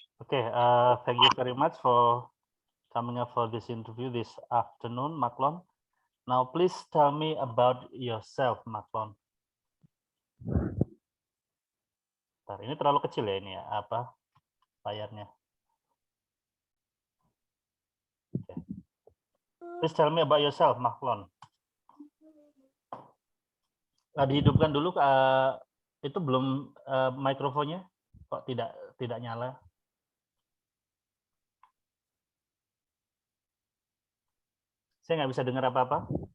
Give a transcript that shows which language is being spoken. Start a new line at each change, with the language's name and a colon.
English: Okay, thank you very much for coming up for this interview this afternoon, Maklon. Now, please tell me about yourself, Maklon.
Indonesian: Bentar, ini terlalu kecil ya ini ya, apa layarnya?
English: Okay. Please tell me about yourself, Maklon.
Indonesian: Dihidupkan dulu, itu belum mikrofonnya, kok tidak nyala? Saya nggak bisa dengar apa-apa.